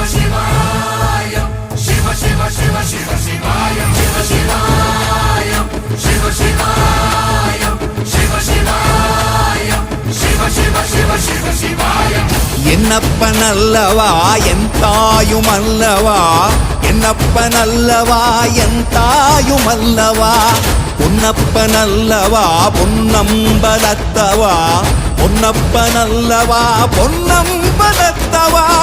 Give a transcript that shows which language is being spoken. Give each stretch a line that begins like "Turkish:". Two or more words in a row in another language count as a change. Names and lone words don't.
Sanskrit: Shivaya, Shiva Shiva Shiva Shiva Shivaya, Shiva Shivaya, Shiva Shivaya, Shiva Shivaya, Shiva Shiva Shiva Shiva Shivaya.
Tamil: என்னப்பன் அல்லவா என் தாயும் அல்லவா என்னப்பன் அல்லவா என் தாயும் அல்லவா பொன்னப்பன் அல்லவா பொன்னம்பலத்தவா பொன்னப்பன் அல்லவா பொன்னம்பலத்தவா